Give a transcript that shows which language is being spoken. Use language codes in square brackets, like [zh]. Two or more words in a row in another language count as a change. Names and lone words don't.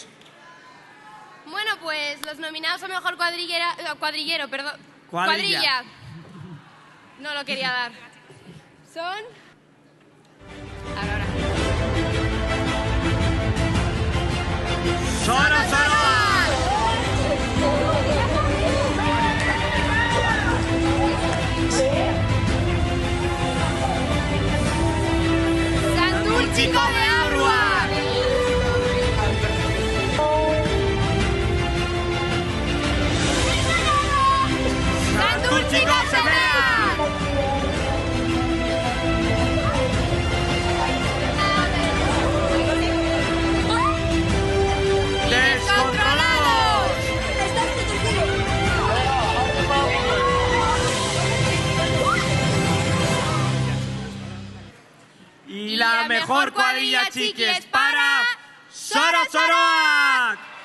[es] Bueno, pues los nominados a Mejor Cuadrillero, perdón. Cuadrilla. Cuadrilla. No lo quería dar. Son... Ahora. ¡Soro, soro! Santurtzico de Abruac. Santurtzico Semeak. ¡Descontrolados! Y la mejor cuadrilla chiqui es para... ¡Soro, Soroak!